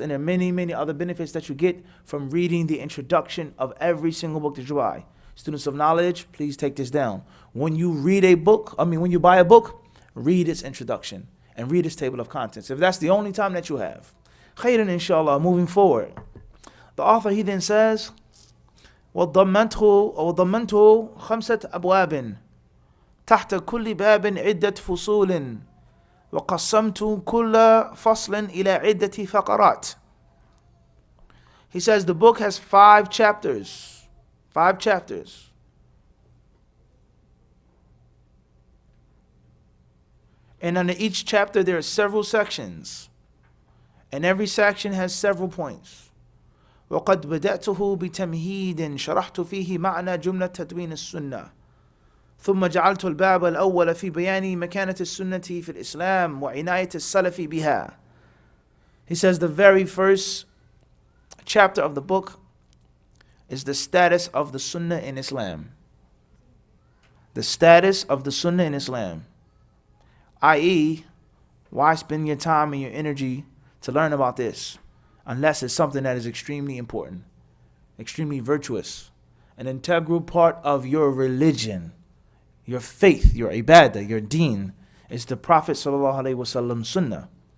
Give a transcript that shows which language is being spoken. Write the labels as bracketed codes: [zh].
[en] And there are many, many other benefits that you get from reading the introduction of every single book that you buy. Students of knowledge, please take this down. When you read a book, when you buy a book, read its introduction and read its table of contents. If that's the only time that you have. Khairan, inshallah, moving forward. The author, he then says, [ar] وضمنته 5 أبواب تحت كل باب عدة فصول وَقَسَّمْتُ كُلَّ فَصْلٍ إِلَى عِدَّةِ فَقَرَاتٍ. [en] He says the book has 5 chapters. 5 chapters. And under each chapter there are several sections. And every section has several points. [ar] وَقَدْ بَدَأْتُهُ بِتَمْهِيدٍ شَرَحْتُ فِيهِ مَعْنَى جُمْلَةَ تَدْوِينِ السُّنَّةِ ثم جعلت الباب الأول في بيان مكانة السنة في الإسلام وعناية السلف بها. [en] He says the very first chapter of the book is the status of the Sunnah in Islam. The status of the Sunnah in Islam. I.e., why spend your time and your energy to learn about this unless it's something that is extremely important, extremely virtuous, an integral part of your religion, your faith, your ibadah, your deen, is the Prophet ﷺ Sunnah.